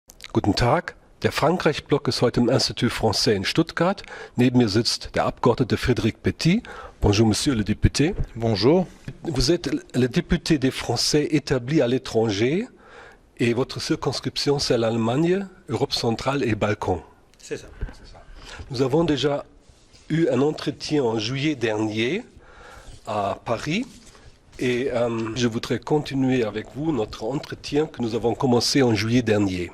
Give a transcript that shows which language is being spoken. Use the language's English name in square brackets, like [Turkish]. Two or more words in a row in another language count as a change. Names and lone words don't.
[German] Guten Tag. Der Frankreich-Block ist heute im Institut Français in Stuttgart. Neben mir sitzt der Abgeordnete Frédéric Petit. [French] Bonjour, Monsieur le député. Bonjour. Vous êtes le député des Français établis à l'étranger et votre circonscription, c'est l'Allemagne, Europe centrale et Balkan. C'est ça. Nous avons déjà eu un entretien en juillet dernier à Paris et je voudrais continuer avec vous notre entretien que nous avons commencé en juillet dernier.